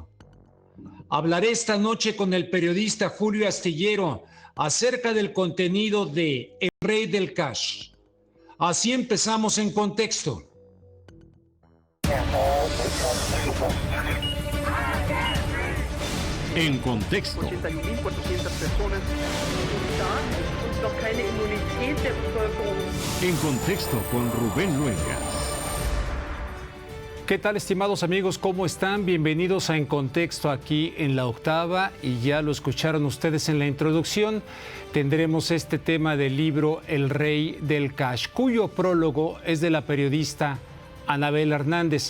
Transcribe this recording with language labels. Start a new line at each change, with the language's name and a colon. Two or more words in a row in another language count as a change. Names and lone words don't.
Spanish: Hablaré esta noche con el periodista Julio Astillero acerca del contenido de El Rey del Cash. Así empezamos en contexto. En contexto.
German: 81.400 personas und noch keine Immunität der Bevölkerung.
Spanish: En contexto con Rubén Luengas. ¿Qué tal, estimados amigos? ¿Cómo están? Bienvenidos a En Contexto aquí en La Octava, y ya lo escucharon ustedes en la introducción. Tendremos este tema del libro El Rey del Cash, cuyo prólogo es de la periodista Anabel Hernández.